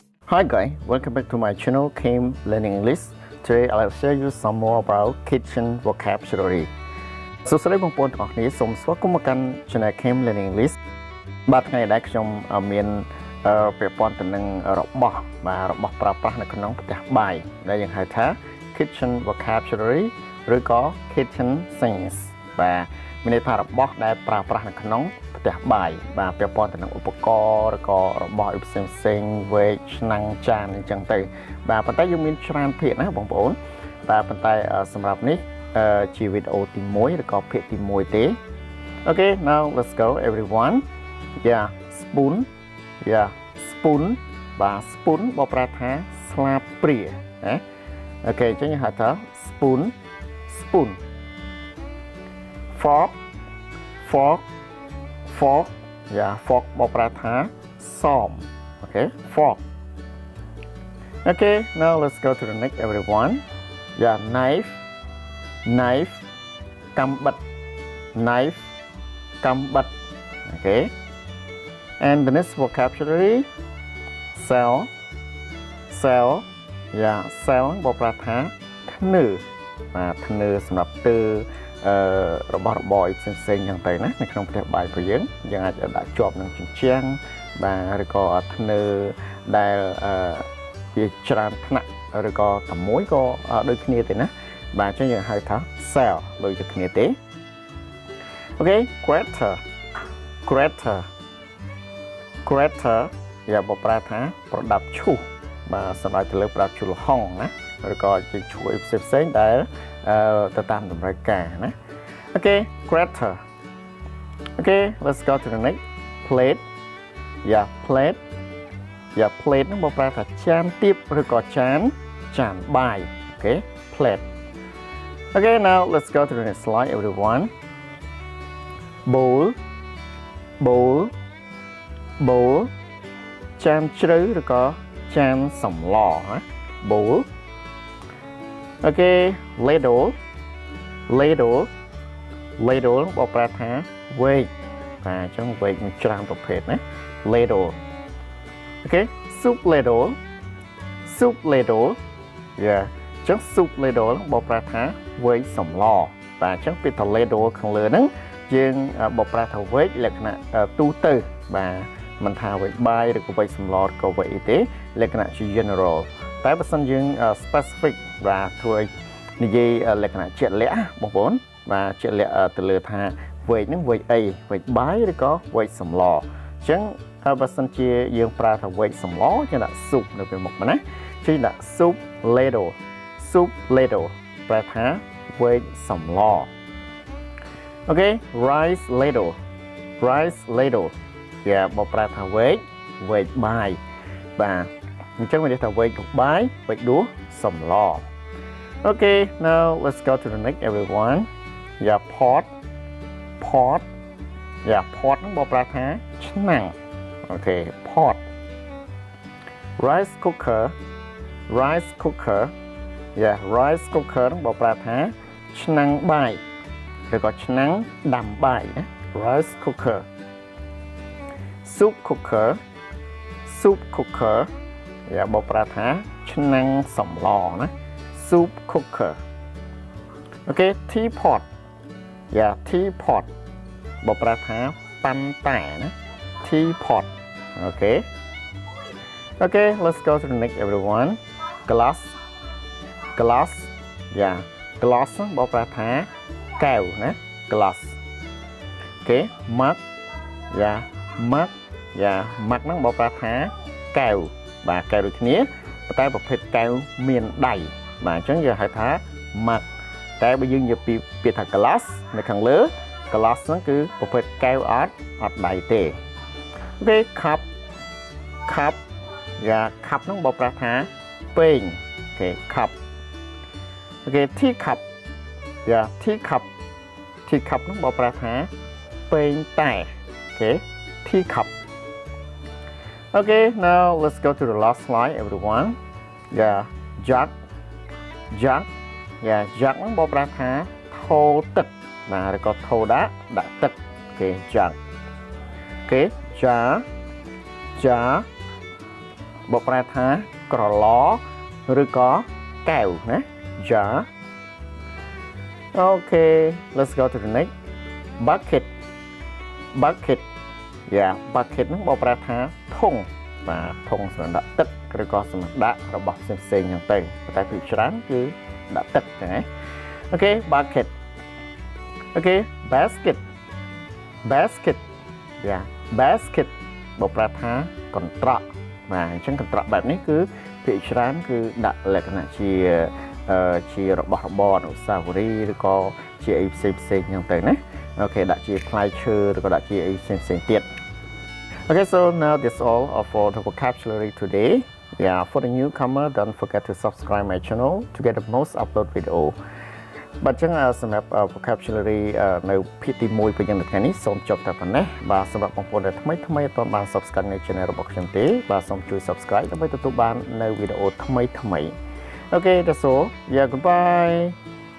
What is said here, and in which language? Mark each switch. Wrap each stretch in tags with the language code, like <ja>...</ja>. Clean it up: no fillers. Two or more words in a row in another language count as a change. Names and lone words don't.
<en>Hi guys, welcome back to my channel Came Learning English. Today I'll share you some more about kitchen vocabulary.</en> <km>សួស្តីបងប្អូនទាំងអស់គ្នាសូមស្វាគមន៍មកកាន់ Channel Came Learning English បាទថ្ងៃនេះខ្ញុំមានពាក់ព័ន្ធទៅនឹងរបស់ប្រើប្រាស់នៅក្នុង ផ្ទះបាយដែលយើងហៅថា</km> <en>kitchen vocabulary</en> <km>ឬក៏</km> <en>kitchen things</en> <km>បាទមានន័យថារបស់ដែលប្រើប្រាស់នៅក្នុងផ្ទះបាយ បាទពាក់ព័ន្ធទៅនឹងឧបករណ៍ឬក៏របស់ផ្សេងៗវែកឆ្នាំងចានអញ្ចឹងទៅបាទប៉ុន្តែយើងមានច្រើនភាគណាបងប្អូនបាទប៉ុន្តែសម្រាប់នេះជាវីដេអូទី1ឬក៏ភាគទី1ទេ</km> <en>Okay now let's go everyone yeah spoon yeah spoon</en> <km>បាទ spoon បកប្រែថាស្លាបព្រាណា Okay អញ្ចឹងយើងហៅថា spoon</km> <en>fork yeah fork</en> <km>បកប្រែថាសម</km> <en>Okay fork Okay now let's go to the next everyone yeah knife កាំបិត knife កាំបិត Okay and the next vocabulary cell yeah cell</en> <km>បកប្រែថាធ្នើបាទធ្នើសម្រាប់ទើរបស់របរផ្សេងៗយ៉ាងទៅណានៅក្នុងផ្ទះបាយរបស់យើងអាចដាក់ជាប់នឹងជញ្ជាំងបាទឬក៏ធ្នើដែលជាច្រើនថ្នាក់ឬក៏តែមួយក៏ដូចគ្នាទេណាបាទអញ្ចឹងយើងហៅថា cell ដូចតែគ្នាទេ Okay grater យ៉ាបប្រែថាប្រដាប់ឈូសបាទសម្រាប់ទៅលើប្រដាប់ឈូសលហុងណា ឬក៏ជាឈួយផ្សេងៗដែលទៅតាមតម្រូវការណា</km> <en>Okay grater Okay let's go to the next plate plate</en> <km>ហ្នឹងបប្រែថាចានទៀបឬក៏ចានបាយ</km> <en>Okay plate Okay now let's go to the next slide everyone bowl</en> <km>ចានជ្រៅឬក៏ចានសម្លណា</km> <en>bowl Okay ladle</en> <km>បកប្រែថាវែកបាទអញ្ចឹងវែកមានច្រើនប្រភេទណា</km> <en>ladle Okay soup ladle yeah</en> <km>អញ្ចឹង</km> <en>soup ladle</en> <km>បកប្រែថាវែកសម្លបាទអញ្ចឹងពីថា ladle ខាងលើហ្នឹងយើងបកប្រែថាវែកលក្ខណៈទូទៅបាទមិនថា វែកបាយឬក៏វែកសម្លក៏វែកអីទេលក្ខណៈជា general តែបើសិនយើង specific បាទធ្វើឲ្យនិយាយលក្ខណៈជាក់លាក់បងប្អូនបាទជាក់លាក់ទៅលើថាវែកហ្នឹងវែកអីវែកបាយឬក៏វែកសម្លអញ្ចឹងបើសិនជាយើងប្រើថាវែកសម្លយើងដាក់ soup នៅពេលមុខណាគឺដាក់</km> <en>soup ladle</en> <km>ប្រែថាវែកសម្ល</km> <en>Okay rice ladle</en> <km>យ៉ាបប្រែថាវែកបាយបាទអញ្ចឹងមានន័យថាវែកបាយវែកដួសសម្ល</km> <en>Okay now let's go to the next everyone yeah pot</en> <km>ហ្នឹងបប្រែថាឆ្នាំង</km> <en>Okay pot rice cooker yeah rice cooker</en> <km>ហ្នឹងបប្រែថាឆ្នាំងបាយឬក៏ឆ្នាំងដាំបាយណា</km> <en>rice cooker soup</en> <km>cooker យ៉ាបប្រែថាឆ្នាំងសម្លណា</km> <en>soup cooker Okay teapot</en> <km>យ៉ា teapot បប្រែថាប៉ាន់តែណា</km> <en>teapot Okay let's go to the next everyone glass</en> <km>យ៉ា glass បប្រែថាកែវណា</km> <en>glass Okay mug</en> <km>យ៉ា mug ហ្នឹងបប្រែថាកែវបាទកែវដូចគ្នាប៉ុន្តែប្រភេទកែវមានដៃបាទអញ្ចឹងយើងហៅថា mug តែបើយើងនិយាយពីពាក្យថា glass នៅខាងលើ glass ហ្នឹងគឺប្រភេទកែវអត់ដៃទេ</km> <en>Okay cup</en> <km>យ៉ា cup ហ្នឹងបប្រែថាពែង</km> <en>Okay cup Okay teacup</en> <km>យ៉ា teacup ហ្នឹងបប្រែថាពែងតែ</km> <en>Okay teacup Okay now let's go to the last slide everyone yeah jug</en> <km>យ៉ា jug ហ្នឹងបប្រែថាថូទឹកបាទឬក៏ថូដាក់ទឹក</km> <en>Okay jug Okay jar</en> <km>បកប្រែថាក្រឡឬក៏កែវណា jar</km> <en>Okay let's go to the next bucket bucket yeah bucket</en> <km>ហ្នឹងបកប្រែថាធុងបាទធុងសម្រាប់ដាក់ទឹកឬក៏សម្រាប់ដាក់របស់ផ្សេងៗហ្នឹងទៅតែភាគច្រើនគឺដាក់ទឹកហ្នឹងណា</km> <en>Okay bucket Okay basket basket yeah basket</en> <km>បកប្រែថាកន្ត្រកបាទអញ្ចឹងកន្ត្រកបែបនេះគឺភាគច្រើនគឺដាក់លក្ខណៈជារបស់រប រអនុស្សាវរីយ៍ឬក៏ជាអីផ្សេងហ្នឹងទៅណាអូខេដាក់ជាផ្លែឈើឬក៏ដាក់ជាអីផ្សេង ទៀត</km> <en>Okay so now that's all for the vocabulary today yeah for the newcomer don't forget to subscribe my channel to get the most upload video</en> <km>បាទចឹងសម្រាប់ vocabulary នៅភាគទី1ពេលយើងថ្ងៃនេះសូមចប់តែប៉ុណ្ណេះបាទសម្រាប់បងប្អូនដែលថ្មីអត់បាន subscribe នៅ channel របស់ខ្ញុំទេបាទសូមជួយ subscribe ដើម្បីទទួលបាននៅវីដេអូថ្មី</km> <en>Okay that's all yeah goodbye</en>